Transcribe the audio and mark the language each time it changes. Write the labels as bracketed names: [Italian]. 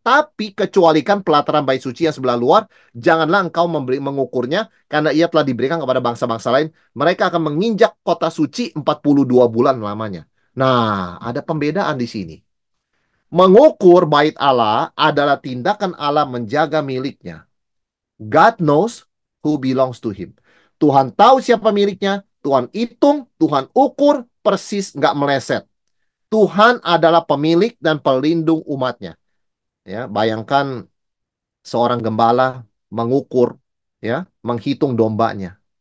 [Indonesian] Tapi kecualikan pelataran bait suci yang sebelah luar, janganlah engkau mengukurnya, karena ia telah diberikan kepada bangsa-bangsa lain. Mereka akan menginjak kota suci 42 bulan lamanya. Nah, ada pembedaan di sini. Mengukur bait Allah adalah tindakan Allah menjaga miliknya. [English] God knows who belongs to him. [Indonesian] Tuhan tahu siapa miliknya, Tuhan hitung, Tuhan ukur, persis nggak meleset. Tuhan adalah pemilik dan pelindung umatnya. Ya, bayangkan seorang gembala mengukur, ya, menghitung dombanya.